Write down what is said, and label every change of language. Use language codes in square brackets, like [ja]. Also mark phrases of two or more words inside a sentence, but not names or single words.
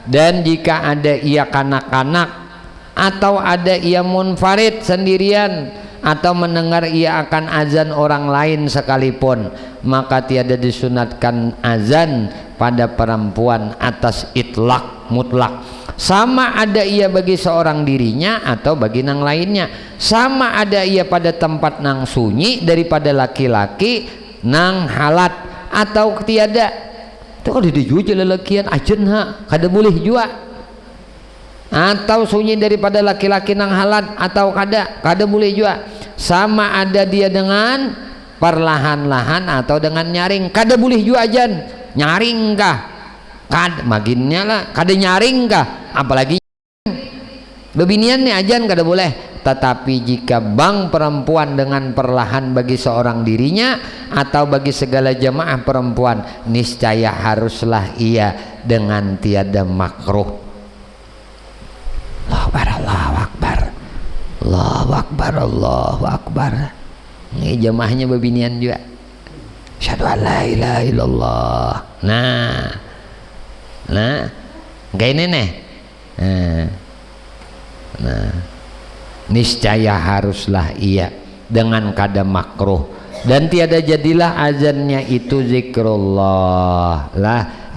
[ms] dan jika ada ia kanak-kanak atau ada ia munfarid sendirian atau mendengar ia akan azan orang lain sekalipun, maka tiada disunatkan azan pada perempuan atas itlak mutlak, sama ada ia bagi seorang dirinya atau bagi nang lainnya, sama ada ia pada tempat nang sunyi daripada laki-laki nang halat atau tiada. [bjn] Itu kalau dijual lelakian ajen ha kada boleh jua, atau sunyi daripada laki-laki nang halat atau kada boleh jua, sama ada dia dengan perlahan-lahan atau dengan nyaring, kada boleh jua ajan. Nyaring kah kad maginnya lah, kada nyaring kah apalagi bebinian nih ajan kada boleh. [ms] Tetapi jika bang perempuan dengan perlahan bagi seorang dirinya atau bagi segala jamaah perempuan, niscaya haruslah ia dengan tiada makruh. [ar] الله أكبر الله أكبر الله أكبر الله أكبر. [bjn] Ini jamaahnya bebinian juga. [ar] أشهد أن لا إله إلا الله. [bjn] Nah, kayak ini nih. [ms] Nah, niscaya haruslah ia dengan kada makruh, dan tiada jadilah azannya itu zikrullah lah.